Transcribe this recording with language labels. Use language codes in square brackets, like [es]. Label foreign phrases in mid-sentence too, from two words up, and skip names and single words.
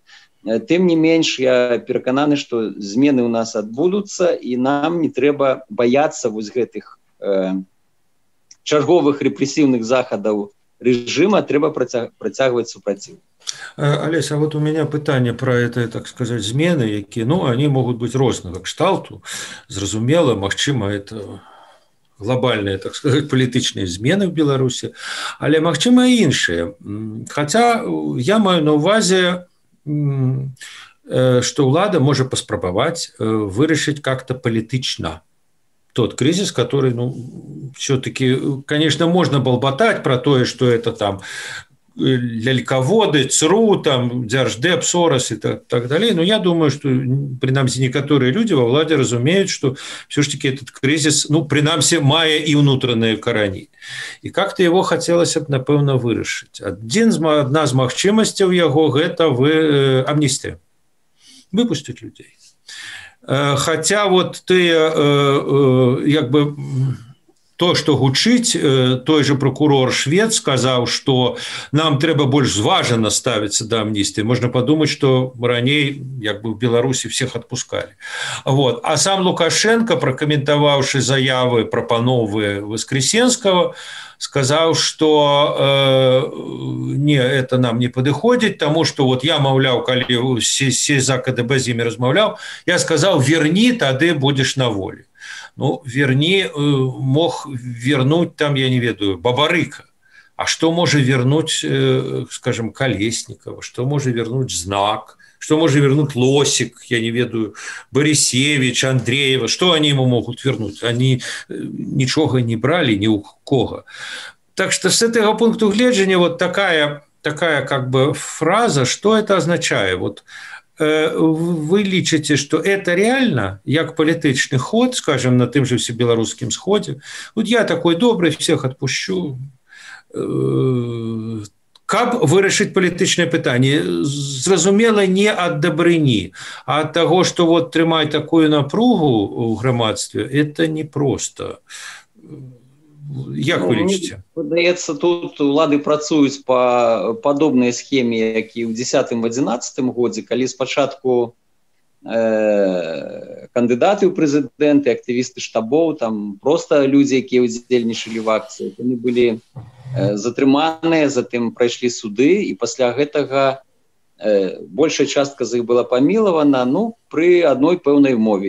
[be] Тым не менш, я перакананы, што змены ў нас адбудуцца, і нам не трэба баяцца вось гэтых чарговых рэпрэсіўных захадаў рэжыма, трэба працягваць супраціў. [ru] Олесь, а вот у меня пытанне про это, так сказать, [be] змены, якія, [ru] они могут быть [be] рознага кшталту, зразумела, магчыма, это глобальныя, [ru] так сказать, [be] палітычныя змены [ru] в Беларуси, [be] але магчыма і іншыя. [ru] Хотя [be] я маю на увазе, [ru] что [be] ўлада можа паспрабаваць вырашыць [ru] как-то палітычна тот кризис, который, все-таки, конечно, можно болботать про то, что это там ляльководы, ЦРУ, там, Дзярждэп, Сорос и так далее. Но я думаю, что, принамсі, некоторые люди во владе разумеют, что все-таки этот кризис, принамсі, мае и внутренние карані. И как-то его хотелось бы, [be] напэўна, вырашыць. Одна з магчымасцяў яго – гэта амністыя. [ru] выпустить людей. Хотя вот ты как бы то, [be] што гучыць, той же прокурор Швед сказаў, што нам трэба больш зважана ставіцца да амністыі. Можна падумаць, што раней як бы в Беларусі всех адпускалі. [ru] Вот. [be] А сам Лукашенко, пракаментаваўшы заявы, прапановы Воскресенского, сказаў, што не, это нам не падыходзіць, таму што вот я, маўляў, калі за КДБ з імі размаўляў, я сказаў, верні, тады будзеш на волі. [ru] Ну, верни, мог вернуть там, я не ведаю, Бабарыка. А что может вернуть, скажем, Колесникова? Что может вернуть Знак? Что может вернуть Лосик, я не ведаю, Борисевич, Андреева? Что они ему могут вернуть? Они ничего не брали ни у кого. Так что с этого [be] пункта гледжання [ru] вот такая как бы фраза, что это означает? [be] Вот вы лічыце, што [ru] это реально, [be] як палітычны ход, скажем, на тым же всебеларускім сходе. [ru] Вот я такой добрый, всех отпущу. [be] Каб вырашыць палітычнае пытанне, зразумела, не ад дабрыні, а ад таго, што вот трымаць такую напругу ў грамадстве, [ru] это непросто. [be] Як вы лічыце? Падаецца, тут улады працуюць па падобнай схеме, як і ў 10-11 годзе, калі спачатку кандыдаты ў прэзідэнты, актывісты штабоў, там проста людзі, якія ўдзельнічалі в акцыі, яны былі затрыманыя, затым прайшлі суды, і пасля гэтага большая частка з іх была памілавана, ну, пры адной пэўнай мове.